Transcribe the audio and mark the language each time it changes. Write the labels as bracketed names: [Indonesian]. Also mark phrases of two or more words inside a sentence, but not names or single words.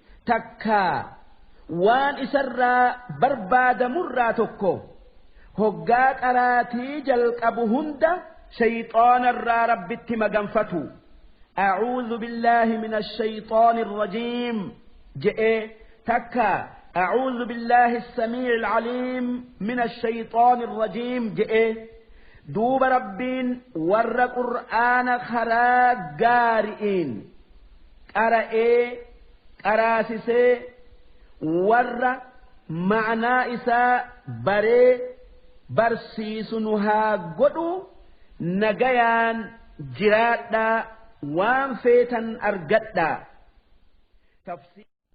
[Oromo] takka waan isarraa barbaadamurraa tokko hoggaa qaraatii jalqabu hunda shayxaanarraa Rabbitti maganfatu. [Arabic] "أعوذ بالله من الشيطان الرجيم" [Oromo] je'ee takka [Arabic] "أعوذ بالله السميع العليم من الشيطان الرجيم" [Oromo] je'ee duuba Rabbiin warra Qur'aana karaa gaari'iin qara'ee qaraasisee warra ma'anaa isaa baree barsiisu nu haa godhu nagayaan jiraadhaa waan feetan argadhaa. Tafsiir